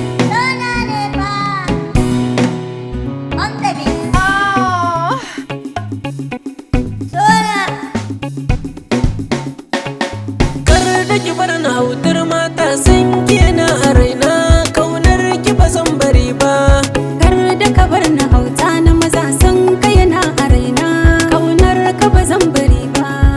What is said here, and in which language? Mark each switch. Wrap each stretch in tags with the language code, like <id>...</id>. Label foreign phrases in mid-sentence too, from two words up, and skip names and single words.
<ha>Sola ne fa.</ha> <en>On the beat.</en> <ha>Sola. Kar da ki bar ni hautar mata, san ki yana a raina, kaunar ki ba zan bari ba. Kar da ka bar ni hauta na maza, san ka yana a raina, kaunar ka ba zan bari ba.</ha>